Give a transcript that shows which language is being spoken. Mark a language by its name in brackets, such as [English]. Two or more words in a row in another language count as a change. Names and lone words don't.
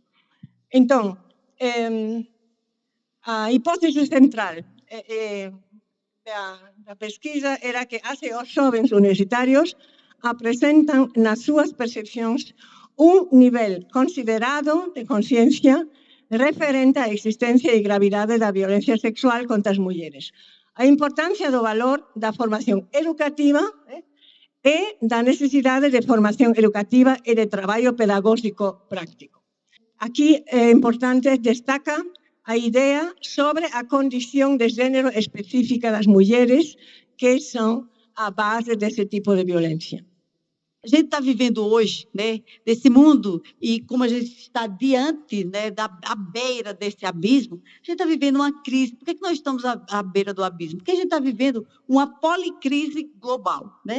[Galician] Entón, a hipótese central da pesquisa era que os xovens universitarios apresentan nas súas percepcións un nivel considerado de consciencia referente á existencia e gravidade da violencia sexual contra as mulleres. A importancia do valor da formación educativa e da necesidade de formación educativa e de traballo pedagógico práctico. Aquí é importante destaca a idea sobre a condición de género específica [Portuguese] das mulheres que são a base desse tipo de violência. A gente está vivendo hoje, né, desse mundo, e como a gente está diante, né, à beira desse abismo, a gente está vivendo uma crise. Por que nós estamos à beira do abismo? Porque a gente está vivendo uma policrise global, né?